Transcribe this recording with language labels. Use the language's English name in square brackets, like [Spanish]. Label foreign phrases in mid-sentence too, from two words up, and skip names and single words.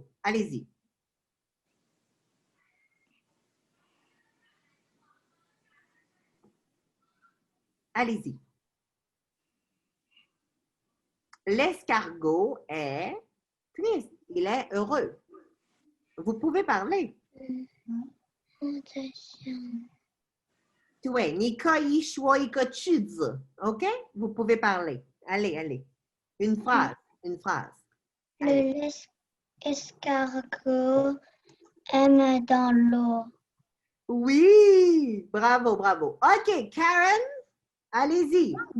[French] Allez-y. Allez-y. L'escargot est triste. Il est heureux. Vous pouvez parler. [Chinese] 对，你可以说一个句子 OK? [French] Vous pouvez parler. Allez, allez. Une phrase. L'escargot aime dans l'eau. Oui, bravo, bravo. OK, Karen, allez-y.